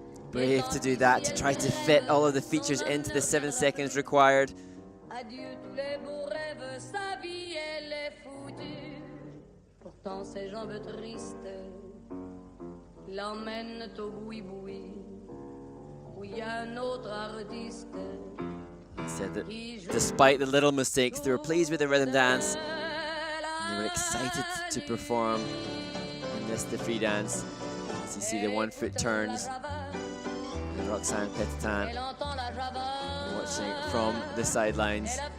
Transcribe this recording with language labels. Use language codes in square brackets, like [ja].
[en] Brave to do that, to try to fit all of the features into the 7 seconds required. [fr] Adieu tous les beaux rêves, sa vie elle est foutue. Pourtant ses jambes tristes l'emmènent au boui-boui, où il y a un autre artiste. [en] He said that despite the little mistakes, they were pleased with the rhythm dance. And they were excited to perform in the free dance. As you see the 1 foot turns. And Roxane Petitan watching from the sidelines.